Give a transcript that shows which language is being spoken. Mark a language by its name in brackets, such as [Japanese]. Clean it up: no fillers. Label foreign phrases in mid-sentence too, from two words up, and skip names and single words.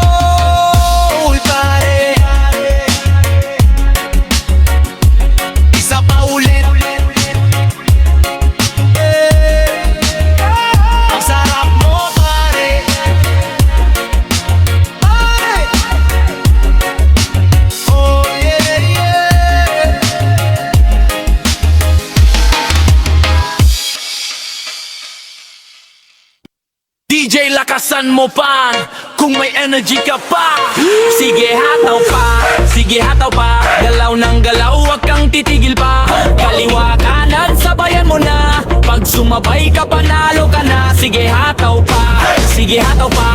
[Filipino] Uy pare, isa pa ulit. Ang sarap mo pare, pare. [English] Oh yeah, yeah. [Filipino] DJ, lakasan mo pa kung may energy ka pa. Sige hataw pa, sige hataw pa. Galaw ng galaw, wag kang titigil pa. Kaliwa kanan, sabayan mo na. Pag sumabay ka, panalo ka na. Sige hataw pa, sige hataw pa.